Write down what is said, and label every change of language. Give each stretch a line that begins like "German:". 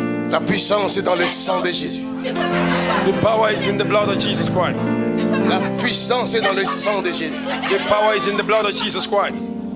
French: La puissance est dans le sang de Jésus.
English: The power is in the blood of Jesus Christ.
French: La puissance est dans le sang de Jésus.
English: The power is in the blood of Jesus Christ.